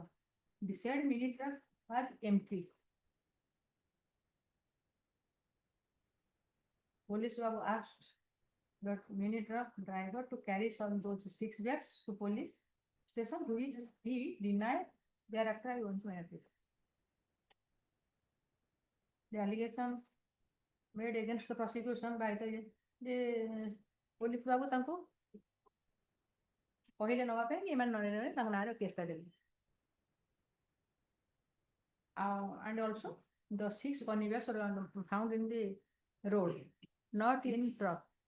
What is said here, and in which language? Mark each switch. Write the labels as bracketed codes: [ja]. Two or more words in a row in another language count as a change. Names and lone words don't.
[en] The said mini truck was empty. Police Babu asked the mini truck driver to carry some those 6 bags to police station, which he denied. Thereafter, I went to NDPS. The allegation made against the prosecution by the police Babu [or] ତାଙ୍କୁ କହିଲେ ନବା ପାଇଁ କି ଏମାନେ ନନେଲେ ତାଙ୍କ ନାଁରେ କେସ୍ କାଢିଲେ। [en] And also the 6 money bags are found in the road, not in truck.